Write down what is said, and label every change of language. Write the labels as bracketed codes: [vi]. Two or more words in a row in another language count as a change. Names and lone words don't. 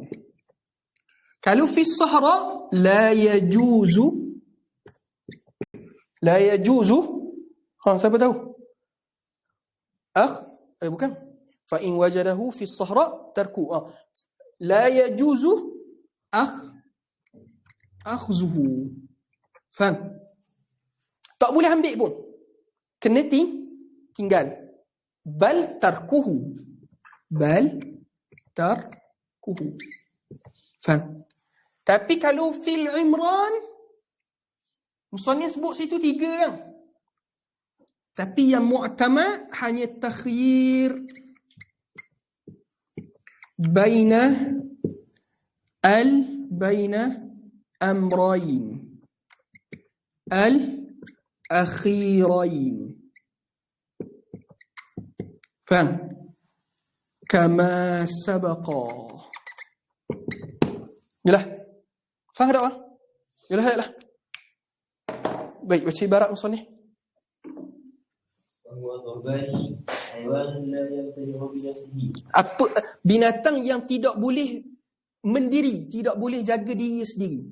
[ar] Kalau في صحراء لا يجوز, [ms] siapa tahu? Bukan. [ar] فإن وجده في صحراء ترك. لا يجوز أخذه. [ms] Faham? Tak boleh ambil pun. Kena tinggal. [ar] بل تركه. [ms] Faham? Tapi kalau [ar] في العمران, [ms] musannif sebut situ 3 yang. Tapi yang mu'tamad hanya [ar] تخيير بين أمرين الآخرين. Faham? كما سبق. [ms] Yalah. Faham tak? Yalah. Baik, baca ibarat musannif. Apa binatang yang tidak boleh mendiri, tidak boleh jaga diri sendiri.